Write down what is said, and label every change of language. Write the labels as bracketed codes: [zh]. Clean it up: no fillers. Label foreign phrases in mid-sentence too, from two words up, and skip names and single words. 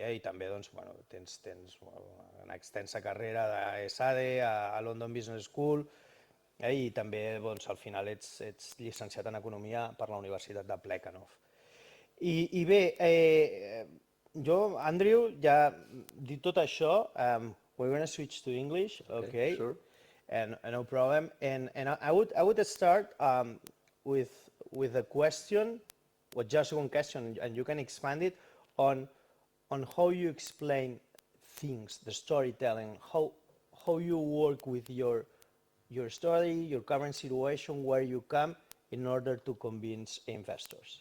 [ca] I també tens una extensa carrera d'ESADE a London Business School, i també al final ets llicenciat en Economia per la Universitat de Plekanov. I bé, jo, Andrew, ja dit tot això, [en] we're going to switch to English, okay? Sure. No problem. And I would start with a question, or just one question, and you can expand it on how you explain things, the storytelling, how you work with your story, your current situation, where you come, in order to convince investors.